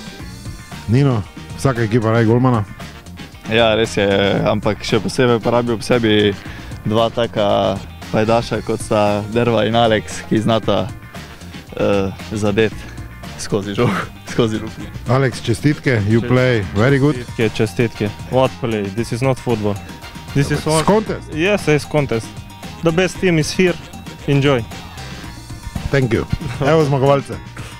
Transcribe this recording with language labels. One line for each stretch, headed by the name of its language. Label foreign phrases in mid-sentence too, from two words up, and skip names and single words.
Slovenian: Nino, vsaka ekipa raje golmana? Ja, res je, ampak še posebej pa rabi ob sebi dva taka pajdaša, kot sta Derva in Alex, ki znata zadeti skozi žogo, skozi luknje. Alex, čestitke,
English: you play very good. Čestitke. What play? This is not football. This is It's contest. Yes, it's contest. The best team is here. Enjoy. Thank you.
Slovenian: Evo zmagovalce.